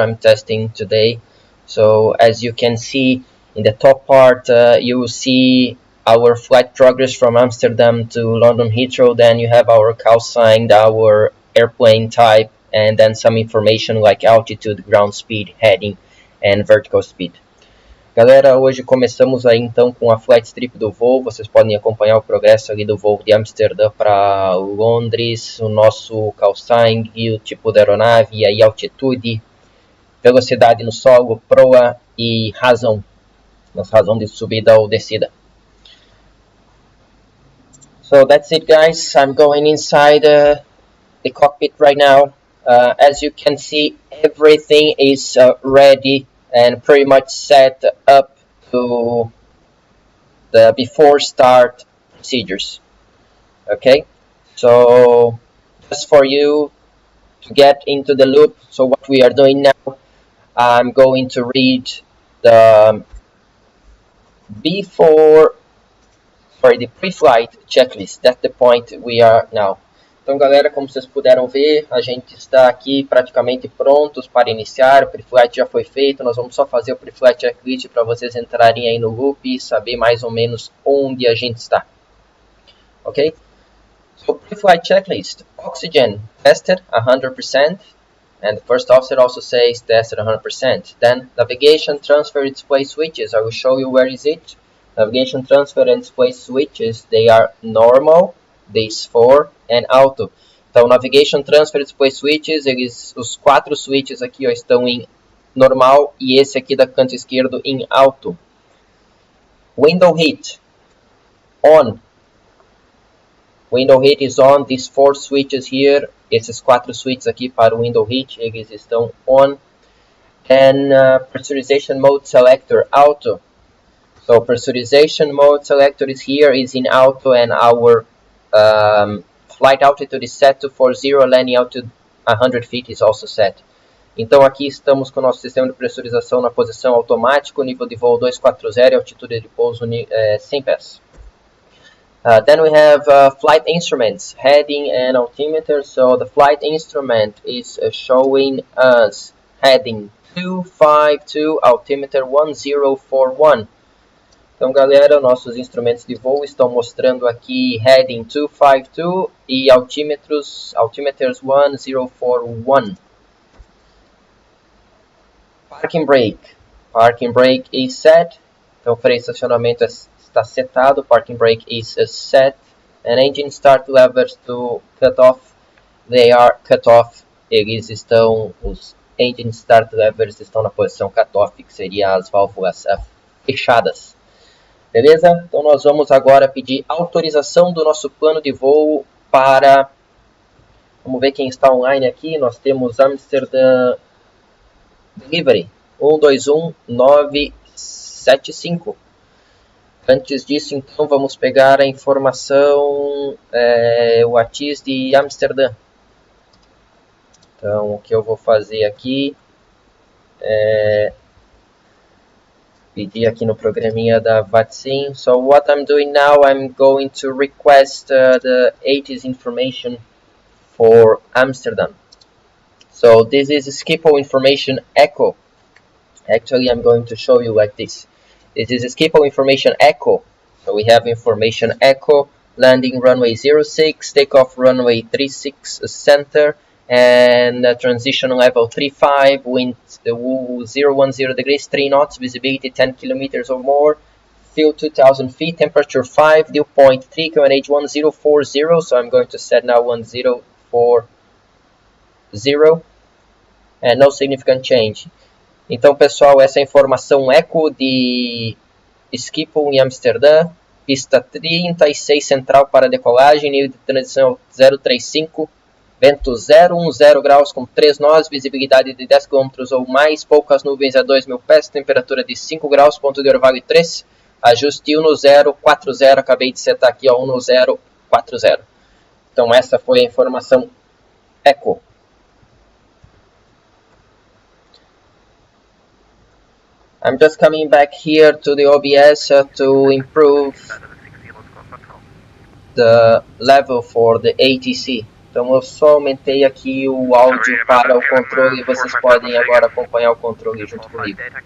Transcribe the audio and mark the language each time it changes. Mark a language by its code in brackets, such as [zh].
[en] I'm testing today. So as you can see in the top part, you will see our flight progress from Amsterdam to London Heathrow. Then you have our call sign, our airplane type, and then some information like altitude, ground speed, heading, and vertical speed. [pt] Galera, hoje começamos aí então com a flight strip do voo. Vocês podem acompanhar o progresso ali do voo de Amsterdã para Londres, o nosso call sign, o tipo da aeronave, e aí altitude, velocidade no solo, proa e razão de subida ou descida. [en] So that's it, guys. I'm going inside the cockpit right now. As you can see, everything is ready and pretty much set up to the before start procedures. Okay, so just for you to get into the loop, so what we are doing now, I'm going to read the pre-flight checklist. That's the point we are now. [pt] Então, galera, como vocês puderam ver, a gente está aqui praticamente prontos para iniciar. O pre-flight já foi feito, nós vamos só fazer o pre-flight checklist para vocês entrarem aí no loop e saber mais ou menos onde a gente está. [en] Ok? So, pre-flight checklist. Oxygen tested 100%. And the first officer also says tested 100%. Then navigation, transfer, display switches. I will show you where is it. Navigation, transfer and display switches, they are normal, these 4, and auto. [pt] Então, navigation, transfer, display switches, os 4 switches aqui ó, estão em normal e esse aqui da canto esquerdo em auto. [en] Window heat, on. Window heat is on, these 4 switches here, [pt] esses 4 switches aqui para o window heat, eles estão on. [en] And pressurization mode selector, auto. So pressurization mode selector is here, is in auto, and our flight altitude is set to 40, landing altitude 100 feet is also set. [pt] Então aqui estamos com o nosso sistema de pressurização na posição automático, nível de voo 240 e altitude de pouso 100 pés. [en] Then we have flight instruments, heading and altimeter. So the flight instrument is showing us heading 252, altimeter 1041. [pt] Então, galera, nossos instrumentos de voo estão mostrando aqui heading 252 e altimeters 1041. [en] Parking brake. Parking brake is set. [pt] Então, freio de estacionamento está setado. [en] Parking brake is set. And engine start levers to cut off. They are cut off. [pt] Os engine start levers estão na posição cut off, que seria as válvulas fechadas. Beleza? Então nós vamos agora pedir autorização do nosso plano de voo para... Vamos ver quem está online aqui. Nós temos Amsterdã Delivery 121975. Antes disso, então, vamos pegar a informação, o ATIS de Amsterdã. Então, o que eu vou fazer aqui Pedi aqui no programinha da vaccine. [en] So what I'm doing now, I'm going to request the ATIS information for Amsterdam. So this is Schiphol information echo. Actually, I'm going to show you like this. This is Schiphol information echo. So we have information echo, landing runway 06, takeoff runway 36 center, and transition level 35, wind 010 degrees, 3 knots, visibility 10 kilometers or more, fuel 2000 feet, temperature 5, dew point 3, QNH 1040, so I'm going to set now 1040, and no significant change. [pt] Então, pessoal, essa é a informação eco de Schiphol em Amsterdã, pista 36 central para decolagem, nível de transição 035, vento 010 graus com 3 nós, visibilidade de 10 km ou mais, poucas nuvens a 2.000 pés, temperatura de 5 graus, ponto de orvalho 3, ajuste 1040, acabei de setar aqui, ó, 1040. Então essa foi a informação eco. [en] I'm just coming back here to the OBS to improve the level for the ATC. [pt] Então eu só aumentei aqui o áudio para o controle e vocês podem agora acompanhar o controle junto comigo.